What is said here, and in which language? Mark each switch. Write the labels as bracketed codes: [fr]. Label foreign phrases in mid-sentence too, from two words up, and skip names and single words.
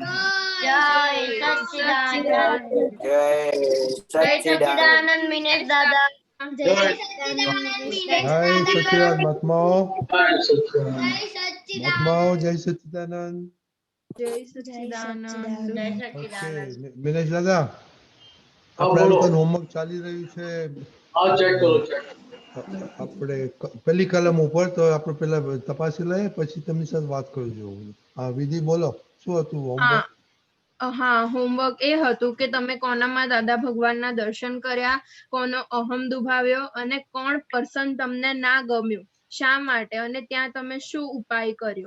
[hi] जय सच्चिदानंद जय सच्चिदानंद मिनेश दादा जय सच्चिदानंद मिनेश जय सच्चिदानंद महात्माओं जय सच्चिदानंद महात्माओं जय सच्चिदानंद जय सच्चिदानंद जय सच्चिदानंद [gu] મિનેશ દાદા હા, આપણા બોલો. લોકોનું હોમવર્ક ચાલી રહ્યું છે આ ચેક કરો ચેક આપણે પેલી કલમ ઉપર તો આપણે પેલા તપાસી લઈએ પછી તેમની સાથે વાત કરજો હા વિધિ બોલો શું હતું હોમવર્ક હા હોમવર્ક એ હતું કે તમે કોનામાં દાદા ભગવાનના દર્શન કર્યા કોનો અહમ દુભાવ્યો અને કોણ પર્સન તમને ના ગમ્યું શા માટે અને ત્યાં તમે શું ઉપાય કર્યો